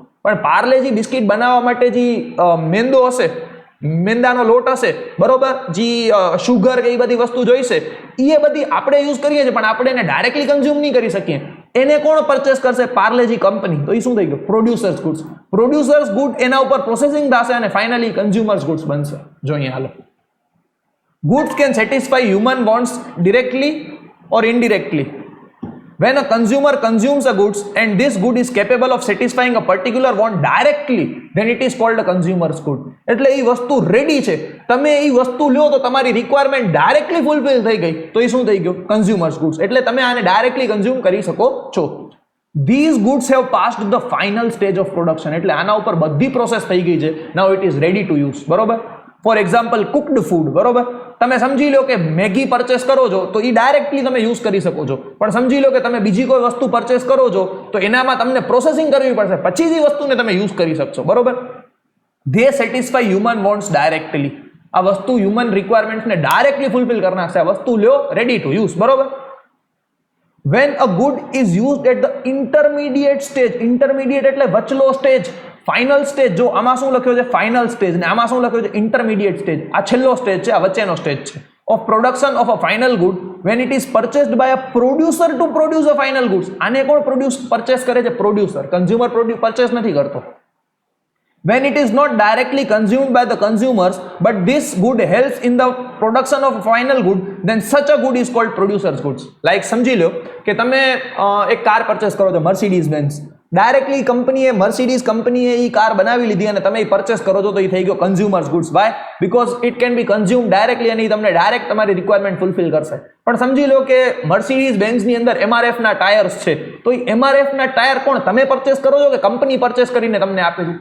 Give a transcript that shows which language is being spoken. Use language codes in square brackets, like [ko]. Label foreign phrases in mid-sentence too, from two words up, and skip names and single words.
[gu] પણ પાર્લેજી બિસ્કિટ બનાવવા માટે જે મેંદો હશે, મેંદાનો લોટ હશે, બરોબર, જે શુગર કે એ બધી વસ્તુ જોઈશે, એ બધી આપણે યુઝ કરીએ છીએ, પણ આપણે એને [en] directly consume [gu] નહીં કરી શકીએ. એને કોણ પરચેસ કરશે? પાર્લેજી કંપની. તો એ શું થઈ ગયું? [en] producers goods. producers good [gu] એના ઉપર પ્રોસેસિંગ થશે અને [en] finally consumers goods [gu] બનશે. જો અહીંયા હાલો, [en] goods can satisfy human wants directly or indirectly. When a consumer consumes a goods and this good is capable of satisfying a particular want directly, then it is called a consumer's good. [gu] એટલે એ વસ્તુ રેડી છે, તમે એ વસ્તુ લ્યો તો તમારી [en] requirement directly fulfil [gu] થઈ ગઈ, તો એ શું થઈ ગયું? [en] consumers goods. [gu] એટલે તમે આને [en] directly consume [gu] કરી શકો છો. [en] These goods have passed the final stage of production. [gu] એટલે આના ઉપર બધી પ્રોસેસ થઈ ગઈ છે. [en] Now it is ready to use. [gu] બરોબર. [en] for example cooked food. બરોબર. [gu] તમે સમજી લો કે મેગી પરચેસ કરો છો, તો એ ડાયરેક્ટલી તમે યુઝ કરી શકો છો. પણ સમજી લો કે તમે બીજી કોઈ વસ્તુ પરચેસ કરો છો, તો એનામાં તમને પ્રોસેસિંગ કરવી પડશે, પછી જ એ વસ્તુને તમે યુઝ કરી શકશો. બરોબર. [en] they satisfy human wants directly. [gu] આ વસ્તુ [en] human requirementsને directly fulfil [gu] કરી નાખશે. આ વસ્તુ લ્યો, [en] ready to use. [gu] બરોબર. [en] When a good is used at the intermediate stage, intermediate [gu] એટલે વચલો સ્ટેજ, [en] final stage. [gu] જો આમાં શું લખ્યો છે? [en] final stage. [gu] ને આમાં શું લખ્યો છે? [en] intermediate stage. [gu] આ છેલ્લો સ્ટેજ છે, આ વચ્ચેનો સ્ટેજ છે. [en] of production of a final good when it is purchased by a producer to produce a final goods. [gu] આને કોણ purchase કરે છે? [en] Producer. Consumer purchase [gu] નથી કરતો. [en] When it is not directly consumed by the consumers, but this good helps in the production of a final good, then such a good is called producer's goods. [gu] Like સમજી લો કે તમે એક કાર પરચેસ કરો છો, મર્સિડીઝ બેન્ઝ. ડાયરેક્ટલી કંપનીએ મર્સિડીઝ કંપનીએ એ કાર બનાવી લીધી અને તમે પરચેસ કરો છો તો એ થઈ ગયો [en] consumers goods. વાય? because it can be consume directly [gu] અને તમને ડાયરેક્ટ તમારી [en] requirement fulfil [gu] કરશે. પણ સમજી લો કે મર્સિડીઝ બેન્ઝની અંદર MRF ના ટાયર્સ છે, તો એ MRF ના ટાયર કોણ તમે પરચેસ કરો છો કે કંપની પરચેસ કરીને તમને આપે છે?